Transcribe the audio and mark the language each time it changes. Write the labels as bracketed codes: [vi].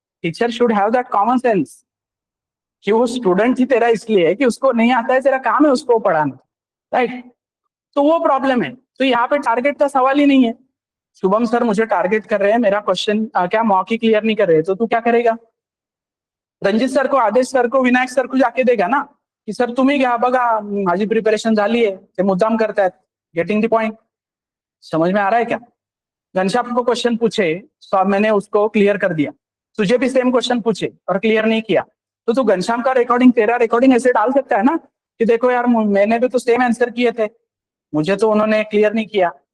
[en] teacher should have that common sense [hi] कि वो student ही तेरा इसलिए है कि उसको नहीं आता है, तेरा काम है उसको पढ़ाना. राइट. तो वो प्रॉब्लम है. तो यहाँ पे टारगेट का सवाल ही नहीं है. शुभम सर मुझे टारगेट कर रहे हैं, मेरा क्वेश्चन क्या मॉक ही क्लियर नहीं कर रहे, तो तू क्या करेगा. रणजित सर को, आदेश सर को, विनायक सर को जाके देगा ना की सर [mr] तुम्ही घ्या बघा माझी प्रिपरेशन झाली आहे, ते मुद्दाम करतायत. [en] Getting the point. [hi] समझ में आ रहा है क्या. घनश्याम को क्वेश्चन पूछे तो मैंने उसको क्लियर कर दिया, तुझे भी सेम क्वेश्चन पूछे और क्लियर नहीं किया, तो तू घनश्याम का रिकॉर्डिंग, तेरा रिकॉर्डिंग ऐसे डाल सकता है ना कि देखो यार मैंने भी तो सेम आंसर किए थे, मुझे तो उन्होंने क्लियर नहीं किया.